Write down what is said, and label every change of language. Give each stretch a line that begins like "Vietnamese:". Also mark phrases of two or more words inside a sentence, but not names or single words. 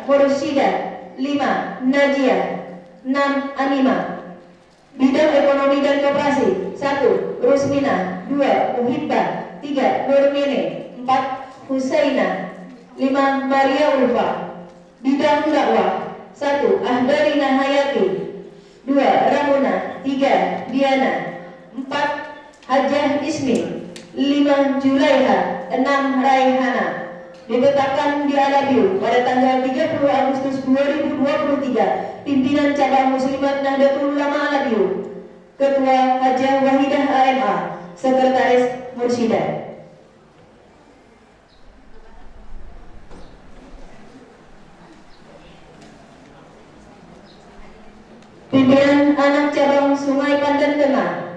Indonesian: Mursyida 5. Najiyah 6. Anima. Bidang ekonomi dan koperasi 1. Rusmina 2. Muhibbah 3. Nurmine 4. Husaina 5. Maria Ulfa. Bidang dakwah 1. Ahdarina Hayati 2. Ramuna 3. Diana 4. Hajah Ismi 5. Julaiha 6. Raihana. Ditetapkan di Alabiu pada tanggal 30 Agustus 2023. Pimpinan Cabang Muslimat Nahdlatul Ulama Alabiu. Ketua Hajah Wahidah AMA. Sekretaris Mursyidah. Pimpinan Anak Cabang Sungai Pandan Tengah.